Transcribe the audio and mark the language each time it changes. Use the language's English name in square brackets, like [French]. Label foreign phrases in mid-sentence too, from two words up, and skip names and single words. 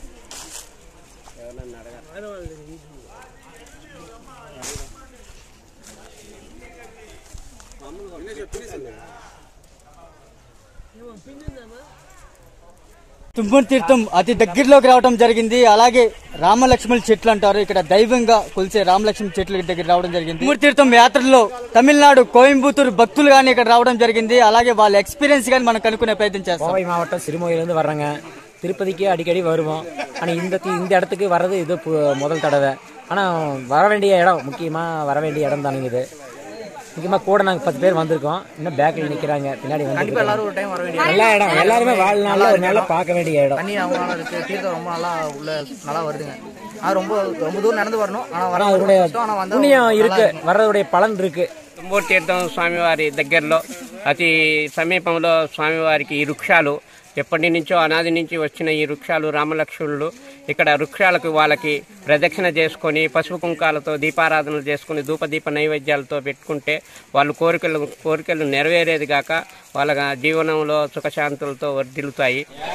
[Telugu] తుమ్మూరు తీర్థం అతి దగ్గరలోకి రావడం జరిగింది. అలాగే రామలక్ష్మణుల చెట్లు అంటారు, ఇక్కడ దైవంగా కొలిసే రామలక్ష్మణ చెట్ల దగ్గర రావడం జరిగింది. తుమ్మూరు తీర్థం యాత్రలో తమిళనాడు కోయంబత్తూరు భక్తులు గానీ ఇక్కడ రావడం జరిగింది. అలాగే వాళ్ళ ఎక్స్పీరియన్స్ గానీ మనం కనుక్కునే ప్రయత్నం చేస్తాం. [Tamil] கோவை மாவட்டம் சிறுமுகையிலிருந்து வர்றாங்க. திருப்பதிக்கு அடிக்கடி வருவோம். ஆனால் இந்த இடத்துக்கு வர்றது இது முதல் தடவை. ஆனால் வர வேண்டிய இடம், முக்கியமாக வர வேண்டிய இடம் தானுங்க இது. முக்கியமாக கூட நாங்கள் 10 பேர் வந்திருக்கோம். இன்னும் பேக்கில் நிற்கிறாங்க, பின்னாடி வந்து நல்ல இடம். எல்லாருமே வாழ்நாளில் ஒரு நாளில் பார்க்க வேண்டிய இடம். தண்ணி அவங்களால இருக்கு, தீர்த்தம் ரொம்ப நல்லா வருதுங்க. அது ரொம்ப தூரம் நடந்து வரணும். ஆனால் அதனுடைய புண்ணியம் இருக்கு, வர்றதுடைய பலன் இருக்கு. [Telugu] తుమ్మూరు తీర్థం స్వామివారి దగ్గరలో అతి సమీపంలో స్వామివారికి ఈ వృక్షాలు ఎప్పటి నుంచో అనాది నుంచి వచ్చిన ఈ వృక్షాలు రామలక్ష్మణులు ఇక్కడ వృక్షాలకు వాళ్ళకి ప్రదక్షిణ చేసుకొని పసుపు కుంకాలతో దీపారాధనలు చేసుకుని ధూపదీప నైవేద్యాలతో పెట్టుకుంటే వాళ్ళు కోరికలు నెరవేరేది కాక వాళ్ళ జీవనంలో సుఖశాంతులతో వర్ధిల్లుతాయి.